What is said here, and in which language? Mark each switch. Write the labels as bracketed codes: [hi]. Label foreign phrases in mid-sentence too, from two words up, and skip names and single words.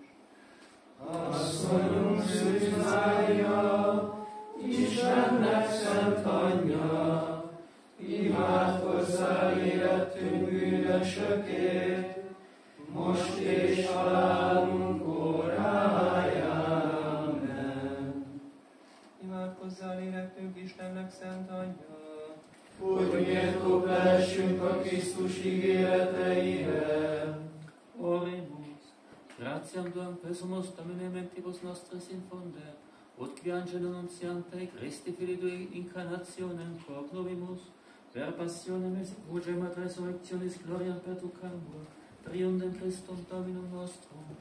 [hu] Asszonyunk Szűz Mária, Istennek szent anyja, imádkozzál érettünk bűnösökért, most és halálunk óráján. Amen. Imádkozzál érettünk Istennek szent anyja, Hogy méltók lehessünk a Krisztus ígéreteire. [la] Oremus, gratiam Tuam presumus Domine mentibus nostris infunde, ut qui angelo nuntiante Christi Filii Tui incarnationem prognovimus, per passionem et sepulcrem et resurrectionis gloriam perducamur, triundem Christum Dominum nostrum.